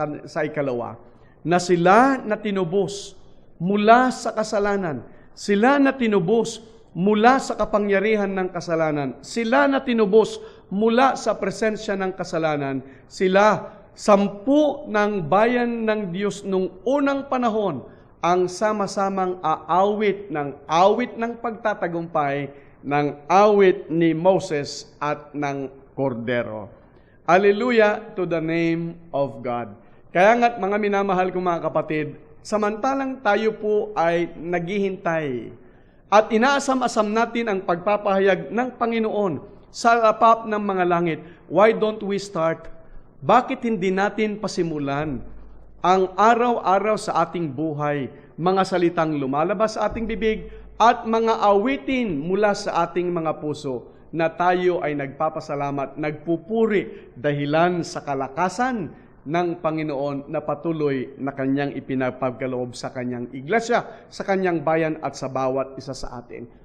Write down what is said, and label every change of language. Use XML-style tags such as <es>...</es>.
<tl>sa ikalawa, na sila na tinubos mula sa kasalanan, sila na tinubos mula sa kapangyarihan ng kasalanan, sila na tinubos mula sa presensya ng kasalanan, sila 10 ng bayan ng Diyos nung unang panahon ang sama-samang awit ng pagtatagumpay, ng awit ni Moses at ng Kordero.</tl> <en>Hallelujah to the name of God.</en> <tl>Kaya nga't mga minamahal kong mga kapatid, samantalang tayo po ay naghihintay at inaasam-asam natin ang pagpapahayag ng Panginoon sa lapap ng mga langit,</tl> <en>why don't we start?</en> <tl>Bakit hindi natin pasimulan ang araw-araw sa ating buhay, mga salitang lumalabas sa ating bibig at mga awitin mula sa ating mga puso na tayo ay nagpapasalamat, nagpupuri dahilan sa kalakasan ng Panginoon na patuloy na Kanyang ipinapagkaloob sa Kanyang iglesia, sa Kanyang bayan at sa bawat isa sa atin.</tl>